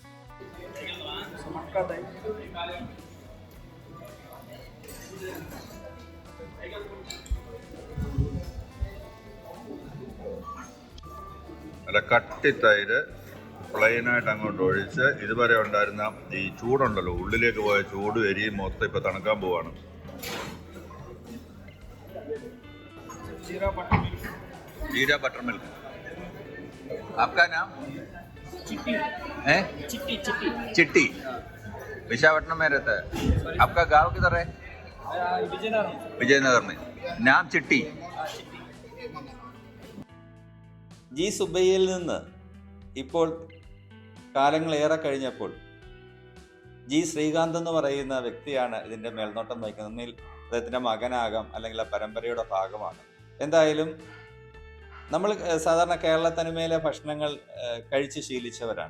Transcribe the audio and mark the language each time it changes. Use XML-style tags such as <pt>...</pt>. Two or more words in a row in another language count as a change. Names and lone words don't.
<ml>അല്ല കട്ടി തൈര് പ്ലെയിനായിട്ട് അങ്ങോട്ട് ഒഴിച്ച് ഇതുവരെ ഉണ്ടായിരുന്ന ഈ ചൂടുണ്ടല്ലോ, ഉള്ളിലേക്ക് പോയ ചൂട് എരിയും മൊത്തം ഇപ്പം തണുക്കാൻ പോവാണ്.</ml> <en>जीरा butter milk.</en> <hi>आपका नाम? चिट्टी है? चिट्टी चिट्टी. विशाखापट्टनम में रहता है. आपका गांव किधर है? विजयनगर में. नाम चिट्टी.</hi> <ml>ജി സുബയ്യയിൽ നിന്ന് ഇപ്പോൾ കാലങ്ങളേറെ കഴിഞ്ഞപ്പോൾ ജി ശ്രീകാന്ത് എന്ന് പറയുന്ന വ്യക്തിയാണ് ഇതിൻ്റെ മേൽനോട്ടം വഹിക്കുന്നത്. ഒന്നിൽ അദ്ദേഹത്തിൻ്റെ മകനാകാം, അല്ലെങ്കിൽ ആ പരമ്പരയുടെ ഭാഗമാണ്. എന്തായാലും നമ്മൾ സാധാരണ കേരള തനിമയിലെ ഭക്ഷണങ്ങൾ കഴിച്ച് ശീലിച്ചവരാണ്.</ml>